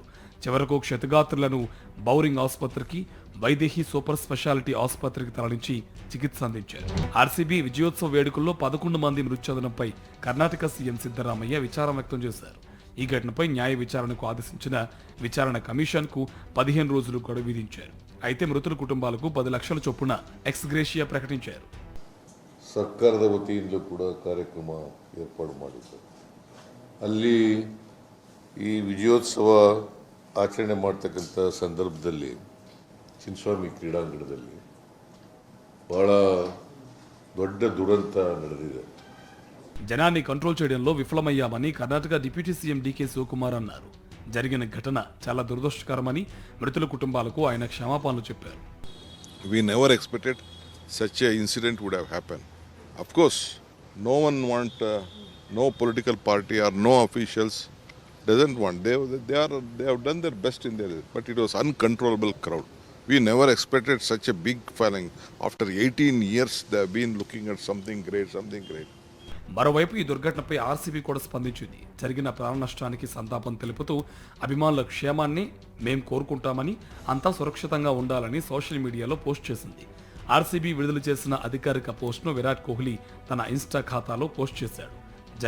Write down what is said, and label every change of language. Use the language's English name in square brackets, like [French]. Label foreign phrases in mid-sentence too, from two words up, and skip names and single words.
[Telugu] చివరకు క్షతగాత్రులను బౌరింగ్ ఆసుపత్రికి, వైదేహి సూపర్ స్పెషాలిటీ ఆసుపత్రికి తరలించి చికిత్స అందించారు. ఆర్సీబీ విజయోత్సవ వేడుకల్లో 11 మంది మృతి చెందడంపై కర్ణాటక సీఎం సిద్ధరామయ్య విచారం వ్యక్తం చేశారు. ఈ ఘటనపై న్యాయ విచారణకు ఆదేశించిన విచారణ కమిషన్ కు 15 రోజులు గడువు విధించారు. అయితే మృతుల కుటుంబాలకు 10 లక్షల చొప్పున ఎక్స్గ్రేషియా ప్రకటించారు. [Kannada] ಸರ್ಕಾರದ ವತಿಯಿಂದಲೂ ಕೂಡ ಕಾರ್ಯಕ್ರಮ ಏರ್ಪಾಡು ಮಾಡಿದ್ದಾರೆ. ಅಲ್ಲಿ ಈ ವಿಜಯೋತ್ಸವ ಆಚರಣೆ ಮಾಡ್ತಕ್ಕಂಥ ಸಂದರ್ಭದಲ್ಲಿ ಚಿನ್ನಸ್ವಾಮಿ ಕ್ರೀಡಾಂಗಣದಲ್ಲಿ ಬಹಳ ದೊಡ್ಡ ದುರಂತ ನಡೆದಿದೆ. [Telugu] జనాన్ని కంట్రోల్ చేయడంలో విఫలమయ్యామని కర్ణాటక డిప్యూటీ సీఎం డీకే శివకుమార్ అన్నారు. జరిగిన ఘటన చాలా దురదృష్టకరమని మృతుల కుటుంబాలకు ఆయన క్షమాపణలు చెప్పారు. [English] We never expected such a incident would have happened. Of course, no one want, no political party or no officials doesn't want. They have done their best in their, but it was uncontrollable crowd. We never expected such a big feeling. After 18 years, they have been looking at something great. [Telugu] మరోవైపు ఈ దుర్ఘటనపై ఆర్సీబీ కూడా స్పందించింది. జరిగిన ప్రాణ నష్టానికి సంతాపం తెలుపుతూ అభిమానుల క్షేమాన్ని మేం కోరుకుంటామని, అంతా సురక్షితంగా ఉండాలని సోషల్ మీడియాలో పోస్ట్ చేసింది. ఆర్సీబీ విడుదల చేసిన అధికారిక పోస్ట్ను విరాట్ కోహ్లీ తన ఇన్స్టా ఖాతాలో పోస్ట్ చేశాడు.